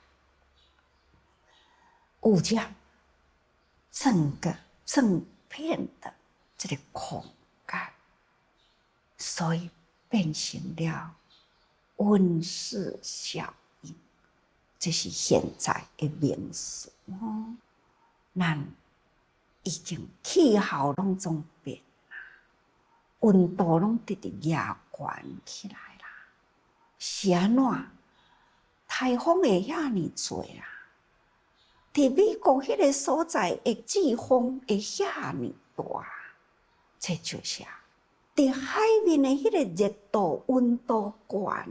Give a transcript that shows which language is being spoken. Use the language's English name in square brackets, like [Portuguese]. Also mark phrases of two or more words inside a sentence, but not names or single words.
[Min Nan Chinese] 污染整片的这个空间，所以变成了温室效应，这是现在的名词哦。咱已经气候拢总变啦，温度拢直直压悬起来啦，是安怎？台风会遐尼多啦，伫美国迄个所在的季风会遐尼大，这就是伫海面的迄个热度、温度悬